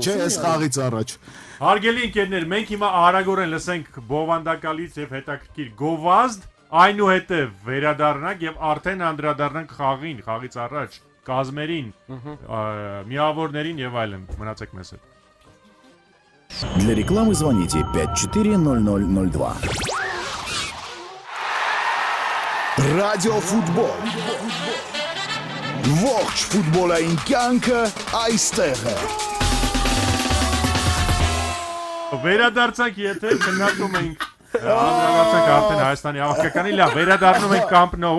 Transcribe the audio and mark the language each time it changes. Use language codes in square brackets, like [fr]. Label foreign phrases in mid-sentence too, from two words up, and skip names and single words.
[hy] Չէ, այս խաղից առաջ։ Հարգելի ընկերներ, մենք հիմա արագորեն լսենք բովանդակալից եւ հետաքրքիր գովազդ, այնուհետեւ վերադառնանք եւ արդեն անդրադառնանք խաղին, խաղից առաջ կազմերին, միավորներին եւ այլն։ Մնացեք մեզ հետ։ [ru] Для рекламы звоните 540002. [hy] Ռադիոֆուտբոլ Ողջ ֆուտբոլային կյանքը այստեղ է Վերադարձանք եթե քննարկում ենք Անդրադարձանք արդեն Հայաստանի հավաքականի, լավ, վերադառնում ենք Camp Nou-ում։